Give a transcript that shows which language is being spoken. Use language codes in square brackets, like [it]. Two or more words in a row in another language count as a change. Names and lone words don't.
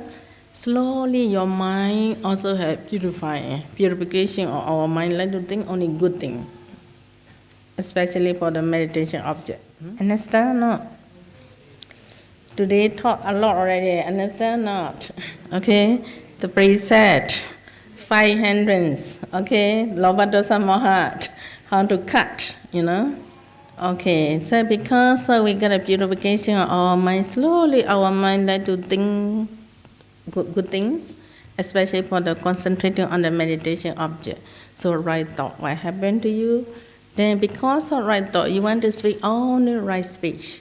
[en] Slowly your mind also have purification of our mind, like to think only good thing, especially for the meditation object. Understand or not? Today talk a lot already, understand or not? Okay, the precept, 5 hindrances, okay, [pi] lobha, dosa, moha, [en] how to cut, Okay, so because we get a purification of our mind, slowly our mind like to think good things, especially for the concentrating on the meditation object. So right thought will happen to you. Then because of right thought, you want to speak only right speech.